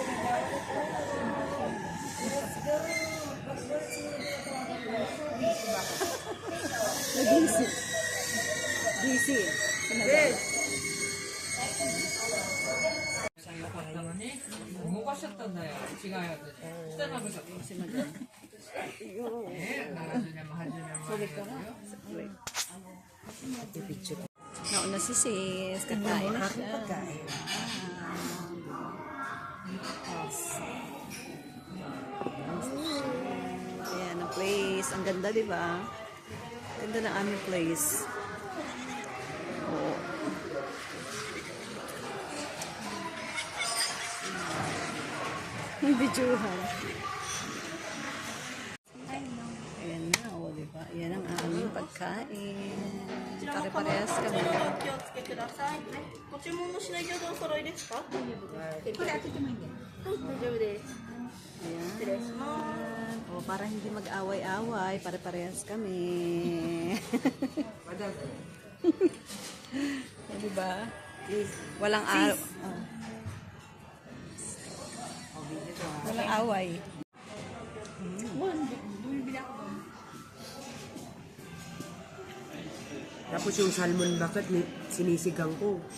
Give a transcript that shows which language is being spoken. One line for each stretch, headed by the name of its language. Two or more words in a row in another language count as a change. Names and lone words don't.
English: Busy. Busy. Yes.
Japanese: 動かしちゃったんだよ。違うやつ。下食べちゃった。
Filipino: Si Madam.
Japanese: 70年も80年も前のやつよ。
Filipino: Picture. Nauna si sis. Kakain Ang na aking siya. pagkain. Ayan ang place. Ang ganda, di ba? Ganda ng aming place. Oo. Ang videohan. Ayan na, o, di ba? Ayan ang aming pagkain. Pare-parehas kami.
Japanese: 気をつけください。ご注文の品餃子お揃いですか？大丈夫です。これ開けてもいいんだよ。はい、大丈夫です。
Filipino: Ayan.
Japanese: 失礼します。
Filipino: O, para hindi mag-away-away, pare-parehas kami. Madam. O, di ba? Walang araw. Walang away. Tapos yung salmon bucket, sinisigang ko.